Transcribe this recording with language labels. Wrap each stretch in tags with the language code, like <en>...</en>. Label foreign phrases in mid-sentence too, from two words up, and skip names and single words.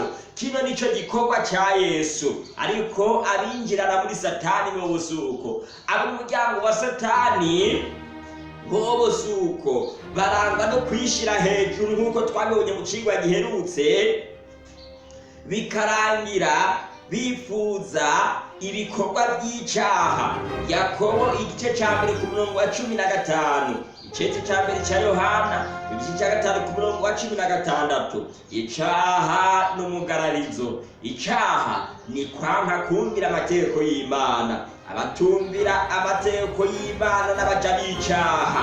<rn>Kino nico gikorwa cya Yesu. Ariko abinjirana muri Satani bo suko, ab'umuryango wa Satani bo suko, barangwa no kwishira hejuru nk'uko twabibonye mu cigwa giherutse, bikarangira bifuza ibikorwa by'icyaha. Yakobo igice cya 1 ku murongo wa 15, igice cya 1 cya Yohana igice cya 5 ku murongo wa 16. Icyaha n'umugararizo. Icyaha ni kwanka kumvira amategeko y'Imana. Abatumvira amategeko y'Imana n'abaja b'icyaha.</rn>